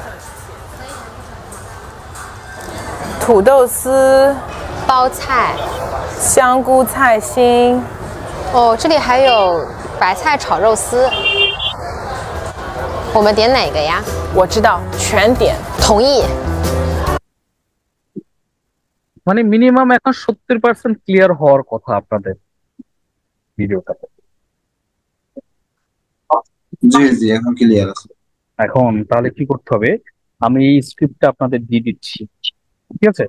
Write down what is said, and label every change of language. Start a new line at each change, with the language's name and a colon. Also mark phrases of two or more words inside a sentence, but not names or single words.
Chinese: 土豆丝、包菜。香菇菜心。哦，这里还有白菜炒肉丝。我们点哪个呀？我知道，全点。同意。
Bangla: মানে মিনিমাম এখন 70% ক্লিয়ার হওয়ার কথা আপনাদের ভিডিওটাতে। জি এখন ক্লিয়ার আছে। এখন তাহলে কি করতে হবে, আমি এই স্ক্রিপ্টটা আপনাদের দিয়ে দিচ্ছি, ঠিক আছে।